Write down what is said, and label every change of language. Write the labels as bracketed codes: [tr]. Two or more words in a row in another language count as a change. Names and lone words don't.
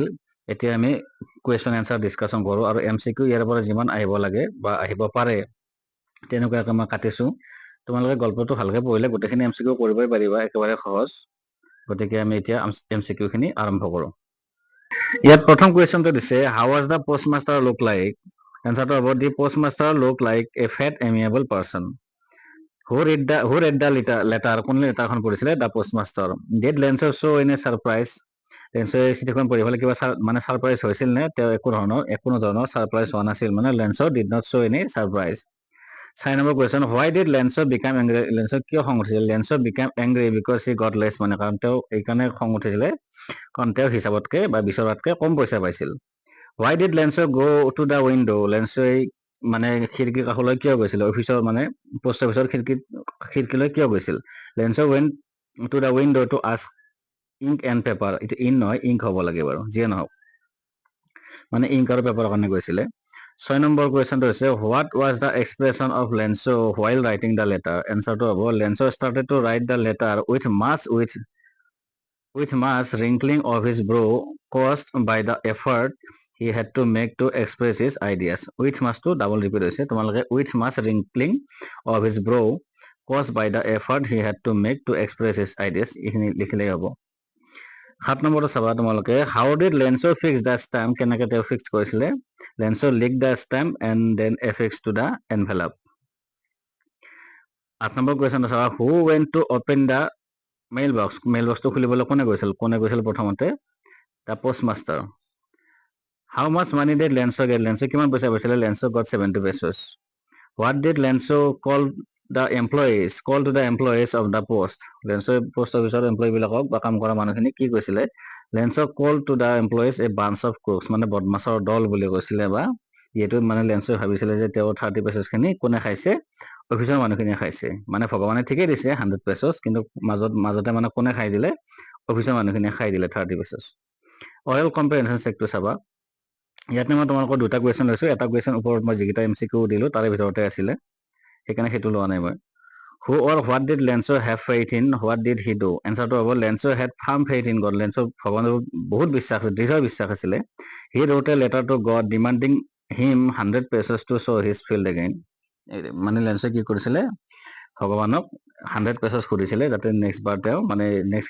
[as] এতিয়া আমি [en] question answer discussion [as] কৰোঁ, আৰু MCQ ইয়াৰ পৰা যিমান আহিব লাগে বা আহিব পাৰে তেনেকুৱাকৈ মই কাটিছোঁ। তোমালোকে গল্পটো ভালকৈ পঢ়িলে গোটেইখিনি MCQ কৰিবই পাৰিবা, একেবাৰে সহজ। গতিকে আমি এতিয়া MCQ খিনি আৰম্ভ কৰোঁ। ইয়াত প্ৰথম কুৱেশ্যনটো দিছে, [en] How was the postmaster look like? [as] এনচাৰটো হ'ব, [en] The postmaster look like a fat amiable person. Who read the letter? [as] কোনে লেটাৰখন পঢ়িছিলে? [en] The postmaster. Did Lenso show any surprise? [as] লেন্সই চিঠিখন পঢ়ি পেলাই কিবা মানে ছাৰপ্ৰাইজ হৈছিল নে? তেওঁ কোনো ধৰণৰ ছাৰপ্ৰাইজ হোৱা নাছিল, মানে [en] Lenso did not show any surprise. [as] 6 নম্বৰ কুৱেশ্যন, [en] Why did Lenso become angry? [as] লেন্সো কিয় খং উঠিছিল? [en] Lenso became angry because he got less [as] মানে, কাৰণ তেওঁ এইকাৰণে খং উঠিছিলে কাৰণ তেওঁ হিচাপতকে বা বিচৰাতকে কম পইচা পাইছিল। [en] Why did Lenso go to the window? [as] লেন্সই মানে খিৰিকীৰ কাষলৈ কিয় গৈছিল অফিচৰ মানে পোষ্ট অফিচৰ খিৰিকীলৈ কিয় গৈছিল লেন্সো [en] went to the window to ask ink and paper [as] এইটো ইন নহয় ইংক হ'ব লাগে বাৰু যিয়ে নহওক মানে ইংক আৰু পেপাৰৰ কাৰণে গৈছিলে 6 নম্বৰ কুৱেশ্যনটো হৈছে [en] What was the expression of Lenso while writing the letter [as] এনচাৰটো হ'ব [en] লেন্সো started to write the letter with much wrinkling of his brow caused by the effort he had to make to express his ideas. With much to double repeat [as] হৈছে তোমালোকে [en] with much wrinkling of his brow caused by the effort he had to make to express his ideas [as] এইখিনি লিখিলেই হ'ব 7 নম্বৰটো চাবা তোমালোকে [en] how did Lenso fix the stamp [as] কেনেকৈ তেওঁ ফিক্স কৰিছিলে [en] Lenso licked the stamp and then affixed to the envelope [as] 8 নম্বৰ কুৱেশ্যনটো চাবা [en] who went to open the [as] মেইল বক্সটো খুলিবলৈ কোনে গৈছিল প্ৰথমতে [en] The postmaster how much money did Lenso get [as] লেন্সো কিমান পইচা পাইছিলে [en] Lenso got 70 pesos what Did Lenso call to the employees of the post [as] লেন্সো পোষ্ট অফিচৰ এমপ্লয়ীবিলাকক বা কাম কৰা মানুহখিনি কি কৈছিলে [en] Lenso call to the employees a bunch of crooks [as] মানে বদমাছৰ দল বুলি কৈছিলে বা যিহেতু মানে লেন্সোই ভাবিছিলে যে তেওঁৰ 30 pesos খিনি কোনে খাইছে অফিচৰ মানুহখিনিয়ে খাইছে মানে ভগৱানে ঠিকেই দিছে 100 pesos কিন্তু মাজতে মানে কোনে খাই দিলে অফিচৰ মানুহখিনিয়ে খাই দিলে 30 pesos অইল [en] comprehension check [as] চাবা ইয়াতে মই তোমালোকৰ দুটা কুৱেশ্যন লৈছো এটা কুৱেশ্যন ওপৰত মই যিকেইটা এমচিকিউ দিলো তাৰে ভিতৰতে আছিলে সেইকাৰণে সেইটো লোৱা নাই মই [en] Who or what did Lenso have faith in what did he do [as] এনচাৰটো হ'ব [en] Lenso had firm faith in [as] গড লেন্সো ভগৱানৰ বহুত দৃঢ় বিশ্বাস আছিলে [en] He wrote a letter to God demanding him 100 pesos to show his field again [as] মানে লেন্সে কি কৰিছিলে ভগৱানক 100 pesos সুধিছিলে যাতে নেক্সট বাৰ তেওঁ মানে নেক্সট